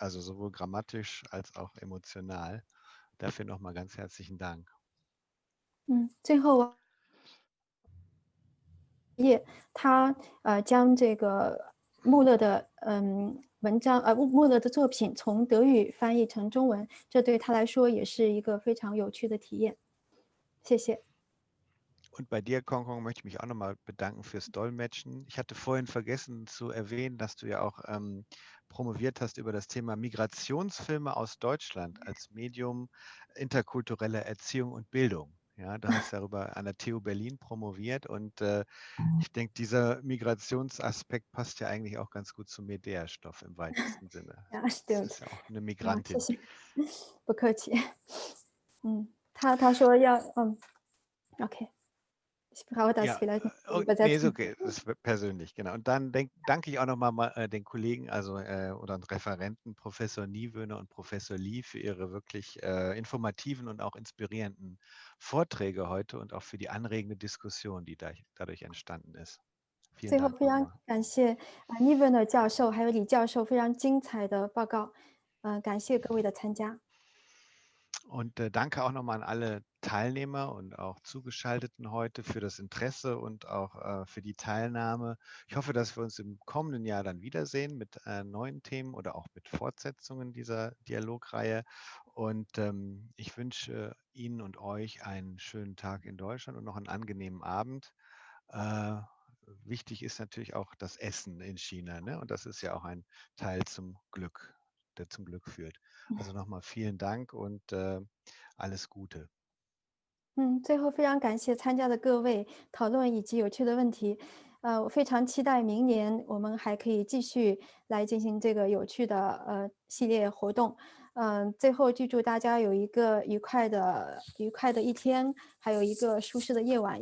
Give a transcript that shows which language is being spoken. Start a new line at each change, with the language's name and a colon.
German: Also sowohl grammatisch als auch emotional. Dafür noch mal ganz herzlichen Dank.
Chinese: 最后他将这个穆勒的穆勒的作品从德语翻译成中文，这对他来说也是一个非常有趣的体验。谢谢。
German: Und bei dir, Kongkong, möchte ich mich auch nochmal bedanken fürs Dolmetschen. Ich hatte vorhin vergessen zu erwähnen, dass du ja auch promoviert hast über das Thema Migrationsfilme aus Deutschland als Medium interkultureller Erziehung und Bildung. Ja, du hast darüber an der TU Berlin promoviert und ich denke, dieser Migrationsaspekt passt ja eigentlich auch ganz gut zum Medea-Stoff im weitesten Sinne. Ja, stimmt. Das ist ja auch eine Migrantin.
Chinese: 谢谢，不客气。他说要okay.
German: Ich brauche das vielleicht nicht übersetzen. Nee, ist okay, das ist persönlich, genau. Und dann danke ich auch nochmal den Kollegen, also oder Referenten, Professor Niewöhner und Professor Li für ihre wirklich informativen und auch inspirierenden Vorträge heute und auch für die anregende Diskussion, die dadurch entstanden ist. Vielen
Chinese: 最后
German: Dank
Chinese: 非常
German: nochmal.
Chinese: 感谢Niewöhner 教授还有李教授非常精彩的报告，感谢各位的参加。
German: Und danke auch nochmal an alle Teilnehmer und auch Zugeschalteten heute für das Interesse und auch für die Teilnahme. Ich hoffe, dass wir uns im kommenden Jahr dann wiedersehen mit neuen Themen oder auch mit Fortsetzungen dieser Dialogreihe. Und ich wünsche Ihnen und euch einen schönen Tag in Deutschland und noch einen angenehmen Abend. Wichtig ist natürlich auch das Essen in China, ne? Und das ist ja auch ein Teil zum Glück, der zum Glück führt. Also nochmal vielen Dank und alles Gute.
Chinese: 最后非常感谢参加的各位讨论以及有趣的问题。我非常期待明年我们还可以继续来进行这个有趣的系列活动。最后预祝大家有一个愉快的一天，还有一个舒适的夜晚。